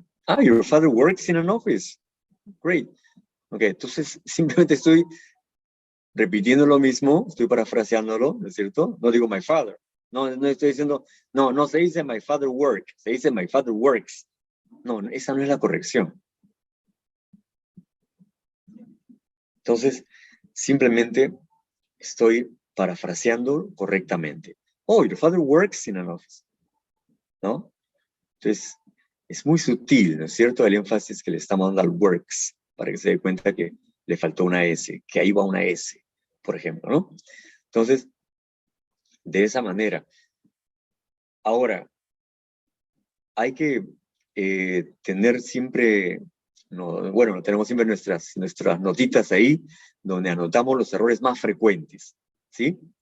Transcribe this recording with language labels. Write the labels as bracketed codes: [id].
[en] Ah, your father works in an office. Great. [es] Ok, entonces simplemente estoy repitiendo lo mismo, estoy parafraseándolo, ¿no es cierto? No digo [en] my father. [es] No estoy diciendo, no se dice [en] my father work, [es] se dice [en] my father works. [es] No, esa no es la corrección. Entonces, simplemente estoy parafraseando correctamente. [en] Oh, your father works in an office. [es] ¿No? Entonces, es muy sutil, ¿no es cierto? El énfasis que le estamos dando al works, para que se dé cuenta que le faltó una S, que ahí va una S, por ejemplo, ¿no? Entonces, de esa manera. Ahora, hay que tener siempre, bueno, tenemos siempre nuestras notitas ahí, donde anotamos los errores más frecuentes, ¿sí?